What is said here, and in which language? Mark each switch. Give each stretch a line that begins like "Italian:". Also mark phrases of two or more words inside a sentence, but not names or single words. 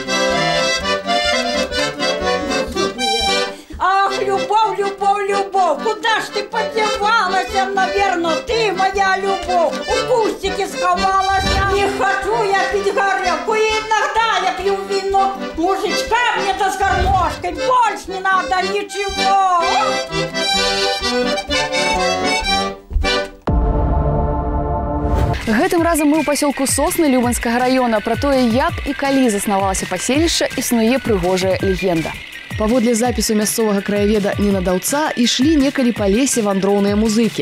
Russian: Ах, любовь, любовь, любовь, куда ж ты подевалась? Наверное, ты моя любовь, у кустики сховалась. Не хочу я пить горелку, иногда я пью вино. Мужичка мне-то с гармошкой, больше не надо ничего.
Belarusian: Гэтым разам мы ў пасёлку Сосны Любанскага раёна. Пра тое, як і калі заснавалася паселішча, існуе прыгожая легенда. Паводле запісу мясцовага краяведа Ніна Даўца ішлі некалі па лесе вандроўныя музыкі.